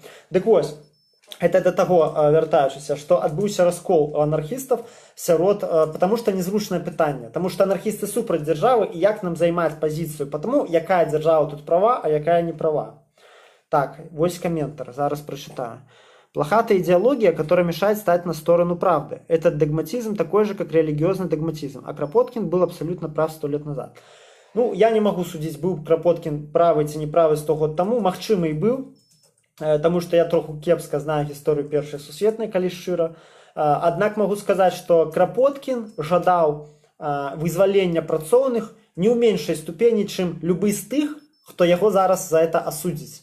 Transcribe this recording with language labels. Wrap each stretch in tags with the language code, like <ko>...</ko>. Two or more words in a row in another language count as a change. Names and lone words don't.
<be>Дык вось, гэта да таго, вяртаючыся, што адбыўся раскол у анархістаў сярод, потому што незручнае пытанне. Таму што анархісты супраць дзяржавы, і як нам займаць пазіцыю, потому якая дзяржава тут права, а якая не права. Так, вось каментар, зараз прачытаю.</be> <ru>Плохая идеология, которая мешает стать на сторону правды. Этот догматизм такой же, как религиозный догматизм. А Кропоткин был абсолютно прав 100 лет назад.</ru> <be>Ну, я</be> <ru>не могу</ru> <be>судзіць, быў Крапоткін правы ці неправы 100 год таму, магчыма і быў, таму што я троху кепска знаю гісторыю першай сусветнай, калі шчыра. Аднак могу сказаць, што Крапоткін жадаў вызвалення працоўных не ў меншай ступені, чым любы з тых, хто яго зараз за это асудзіць.</be>